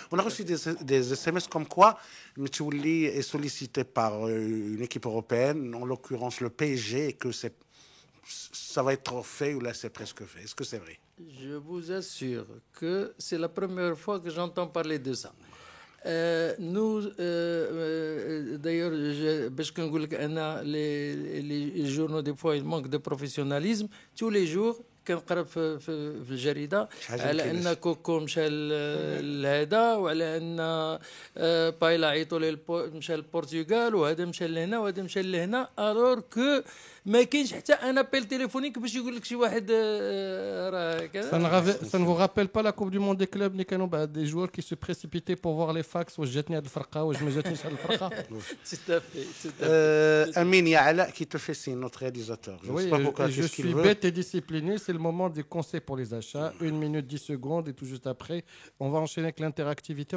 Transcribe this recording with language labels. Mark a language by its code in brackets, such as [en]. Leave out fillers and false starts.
[fr] On a reçu des SMS comme quoi Mtiouli est sollicité par une équipe européenne, en l'occurrence le PSG, et que ça va être fait ou là c'est presque fait. Est-ce que c'est vrai? Je vous assure que c'est la première fois que j'entends parler de ça. Nous, d'ailleurs, parce que les journaux, des fois, ils manquent de professionnalisme. [ar] Tous les jours, كنقرا في الجريده على ان كوكو مشى لهذا وعلى ان بايلا عيطوا ليه مشى للبرتغال وهذا مشى لهنا وهذا مشى لهنا الور كو ما كاينش حتى ان [fr] ابيل تليفونيك [ar] باش يقول لك شي واحد راه كذا. [fr] Ça ne vous rappelle pas la Coupe du Monde des clubs [ar] اللي كانوا بعد [fr] des joueurs qui se précipitaient pour voir les fax [ar] واش جاتني هذه الفرقه [fr] واش ما جاتنيش هذه الفرقه. Tout à fait. Amin Yaala qui te fait signe, notre réalisateur. Je ne sais pas pourquoi je suis bête et discipliné, c'est le moment des conseils pour les achats. 1 minute 10 secondes et tout juste après, on va enchaîner avec l'interactivité.